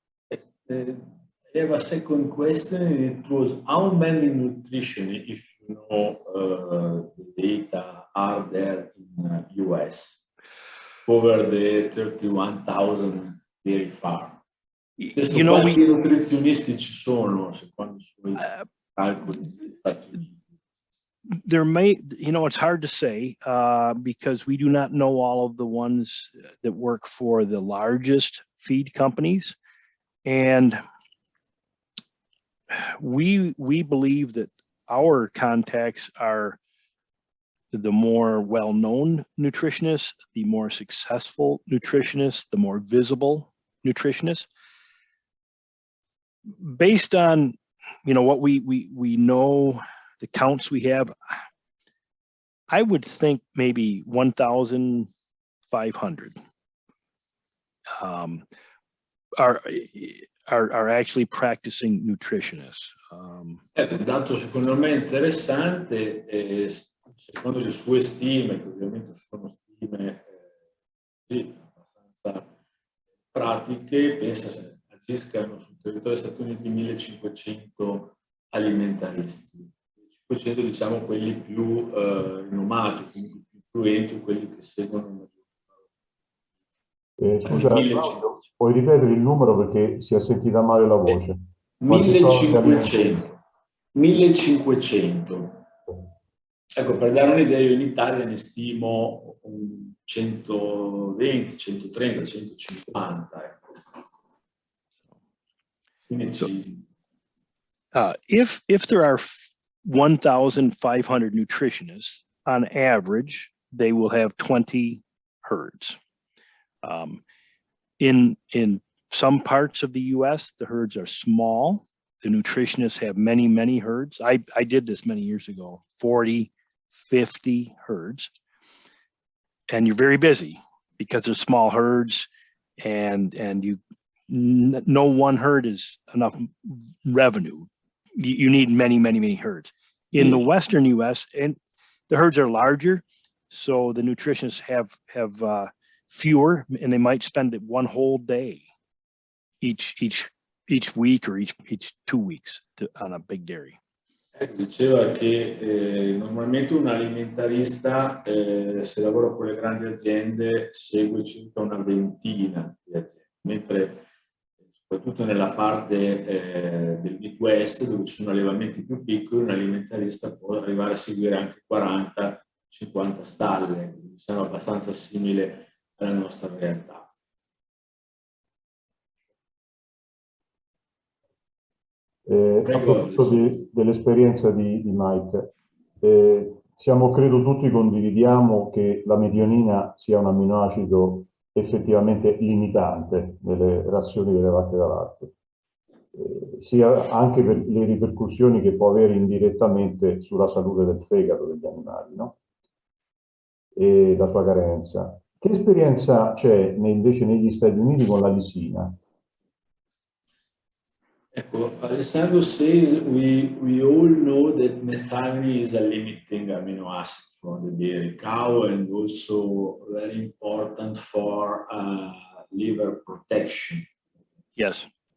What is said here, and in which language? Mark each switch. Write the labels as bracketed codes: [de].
[en] I have a second question. It was how many nutrition, if you know the data, are there in US over the 31,000 dairy farm? You know, [it] quanti nutrizionisti ci sono secondo i suoi calcoli negli Stati Uniti? [en] There may, you know, it's hard to say because we do not know all of the ones that work for the largest feed companies, and we believe that our contacts are the more well-known nutritionists, the more successful nutritionists, the more visible nutritionists. Based on, you know, what we know, the counts we have, I would think maybe 1,500 are actually practicing nutritionists. [it] Un dato secondo me interessante, secondo le sue stime, che ovviamente sono stime abbastanza pratiche, pensa agiscano sul territorio degli Stati Uniti 1.500 alimentaristi. 500 diciamo quelli più rinomati, più influenti, quelli che seguono il scusa, puoi ripetere il numero perché si è sentita male la voce. 1500. 1500. Ecco, per dare un'idea, io in Italia ne stimo 120, 130, 150. Ecco. [en] If there are 1,500 nutritionists, on average, they will have 20 herds. In some parts of the U.S., the herds are small. The nutritionists have many herds. I did this many years ago, 40, 50 herds. And you're very busy because they're small herds, and no one herd is enough revenue. You need many herds. In the Western U.S., and the herds are larger, so the nutritionists have fewer, and they might spend one whole day each week or each 2 weeks on a big dairy. [it] Diceva che normalmente un alimentarista, se lavora con le grandi aziende, segue circa una ventina di aziende, mentre soprattutto nella parte del Midwest, dove ci sono allevamenti più piccoli, un alimentarista può arrivare a seguire anche 40-50 stalle, quindi siamo abbastanza simile alla nostra realtà. A proposito dell'esperienza di Mike, credo tutti condividiamo che la metionina sia un amminoacido effettivamente limitante nelle razioni delle vacche da latte, sia anche per le ripercussioni che può avere indirettamente sulla salute del fegato degli animali, no? E la sua carenza. Che esperienza c'è invece negli Stati Uniti con la lisina? Ecco, [en] Alessandro says we all know that methionine is a limiting amino acid for the dairy cow and also very important for liver protection. Yes.